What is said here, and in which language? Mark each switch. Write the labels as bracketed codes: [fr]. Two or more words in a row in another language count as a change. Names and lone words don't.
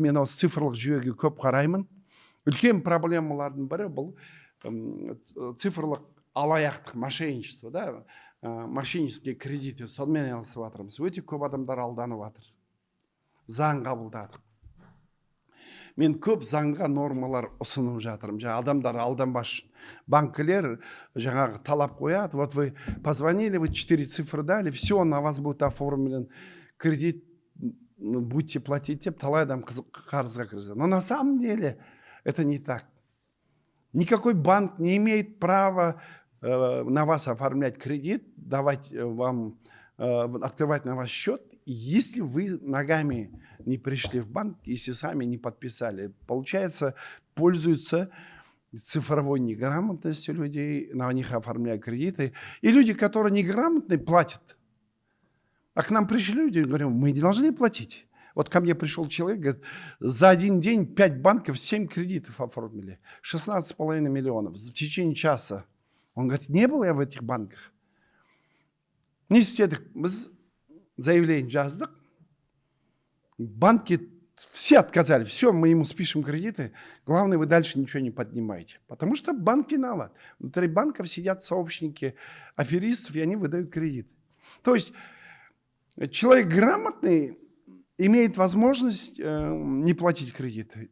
[kk] Мен осы цифрлық жүйеге көп қараймын. Үлкен проблемалардың бірі бұл цифрлық алаяқтық, мошенничество, да, [ru] мошеннические кредиты, [kk] сонымен айналысып жатырмыз. Өте көп адамдар алданып жатыр. Заң қабылдадық. Мен көп заңға нормалар ұсынып жатырмын. Адамдар алданбас. Банкілер жаңағы талап қояды. [ru] Вот вы позвонили, вы 4 цифры дали, все, на вас будет оформлен кредит, будете платить [kk] деп, талай адам қарызға кірді. [ru] Но на самом деле это не так. Никакой банк не имеет права на вас оформлять кредит, давать вам, открывать на вас счет, если вы ногами не пришли в банк, если сами не подписали. Получается, пользуются цифровой неграмотностью людей, на них оформляют кредиты. И люди, которые неграмотные, платят. А к нам пришли люди и говорят, мы не должны платить. Вот ко мне пришел человек, говорит, за один день 5 банков 7 кредитов оформили, 16,5 миллионов в течение часа. Он говорит, не был я в этих банках. [kk] Не істедік, біз заявление жаздық, [ru] банки все отказали, все, мы ему спишем кредиты, главное, вы дальше ничего не поднимаете. Потому что банк виноват. Внутри банков сидят сообщники аферистов, и они выдают кредит. То есть человек грамотный имеет возможность не платить кредиты.